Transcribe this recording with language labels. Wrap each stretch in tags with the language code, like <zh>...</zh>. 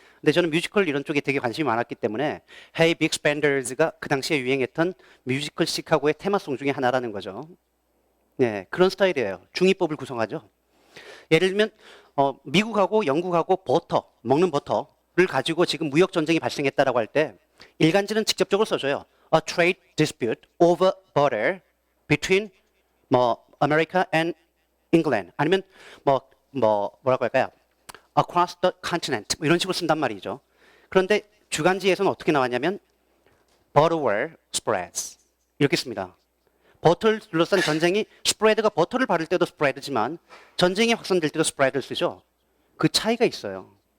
<ko>근데 저는 뮤지컬 이런 쪽에 되게 관심이 많았기 때문에 Hey Big Spenders가 그 당시에 유행했던 뮤지컬 시카고의 테마송 중에 하나라는 거죠. 네, 그런 스타일이에요. 중의법을 구성하죠. 예를 들면 미국하고 영국하고 버터, 먹는 버터를 가지고 지금 무역 전쟁이 발생했다라고 할 때 일간지는 직접적으로 써줘요.</ko> <en>A trade dispute over butter between America and England.</en> <ko>아니면 뭐라고 할까요?</ko> <en>Across the continent.</en> <ko>이런 식으로 쓴단 말이죠. 그런데 주간지에서는 어떻게 나왔냐면</ko> <en>butter war spreads</en> <ko>이렇게 씁니다. 버터를 둘러싼 전쟁이 스프레드가 버터를 바를 때도 스프레드지만 전쟁이 확산될 때도 스프레드를 쓰죠. 그 차이가 있어요.</ko>